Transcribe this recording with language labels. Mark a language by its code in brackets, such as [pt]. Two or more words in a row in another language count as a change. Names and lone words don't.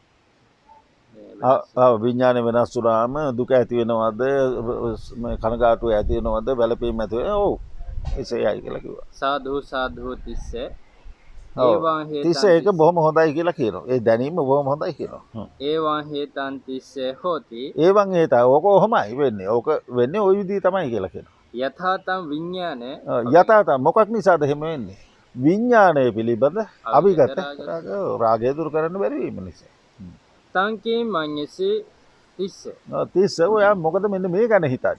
[si] විඥානය වෙනස් වුණාම දුක ඇති වෙනවද කනගාටුව ඇති වෙනවද වැළපීම ඇති වෙනවද? ඔව් එසේයි කියලා කිව්වා. [pi] සාදු සාදු තිස්සේ [si] තිස්සේ ඒක බොහොම හොඳයි කියලා කියනවා. ඒ දැනීම බොහොම හොඳයි කියනවා. [pi] ඒවා හේතන් තිස්සේ හෝති. ඒවන් හේත [si] ඕක කොහොමයි වෙන්නේ? ඕක වෙන්නේ ওই විදිහ තමයි කියලා කියනවා. [pi] යථාතම් විඥාන [si] යථාතම් මොකක් නිසාද එහෙම වෙන්නේ? විඥානය පිළිබඳ අවිගත රාගය දුරු කරන්න බැරි වීම නිසා. [pi] තංකේ මඤ්ඤසේ [si] තිස්ස ඔයා මොකද මෙන්න මේ ගැන හිතන්නේ?